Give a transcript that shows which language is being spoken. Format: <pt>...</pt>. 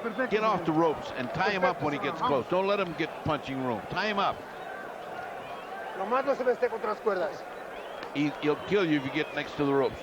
<en>Get off the ropes and tie him up when he gets close. Don't let him get punching room. Tie him up.</en> <es>Nomás no se me esté contra las cuerdas.</es> <en>He'll kill you if you get next to the ropes.</en>